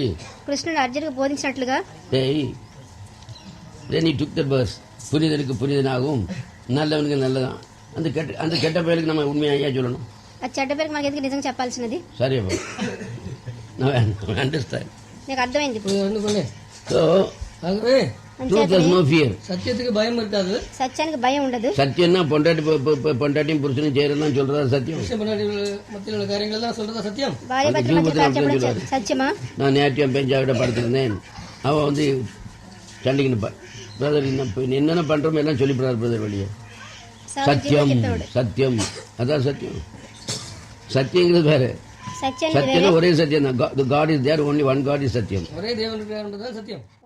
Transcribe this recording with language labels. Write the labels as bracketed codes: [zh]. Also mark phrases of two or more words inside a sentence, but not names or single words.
[te] కృష్ణుడు అర్జునుడికి బోధించినట్లుగా [en] then he took the verse, [ta] புனிதனுக்கு புனிதனாகவும் நல்லவனுக்கு நல்லதான். அந்த கெட்ட பயலுக்கு நம்ம உண்மையா ஐயா சொல்லணும். [te] ఆ చెడ్డ పేరుకి మనకి ఎందుకు నిజంగా చెప్పాల్సినది? [ta] சரி அப்போ நான் அண்டர்ஸ்டாண்ட். [te] నీకు అర్థమైంది. [ta] சொன்னேன். [en] So [ta] ஆகவே [en] truth has no fear. [ta] சத்தியத்துக்கு பயம் இருக்காது. [te] సత్యానికి భయం ఉండదు. [ta] சத்தியம்னா பொண்டாட்டியும் புருஷனும் செய்யறதுதான் சொல்றதா சத்தியம். மத்தியில் உள்ள காரியங்கள் தான் சொல்றதா சத்தியம். [te] భార్య భర్తల మధ్య చెప్పడం సత్యమా? [ta] நான் நேற்று பெஞ்சாவிட படுத்திருந்தேன். அவன் வந்து சண்டைக்கு நிற்பான், பிரதர் என்னென்ன பண்றோம் எல்லாம் சொல்லிவிடாரு பிரதர் வெளியே. சத்தியம் சத்தியம் அதான் சத்தியம். சத்தியங்கிறது வேற, சத்தியம் ஒரே சத்தியம் தான். [en] God is there, only one God is சத்தியம். [ta] ஒரே தேவன் இருக்கிறார் என்பதுதான் சத்தியம்.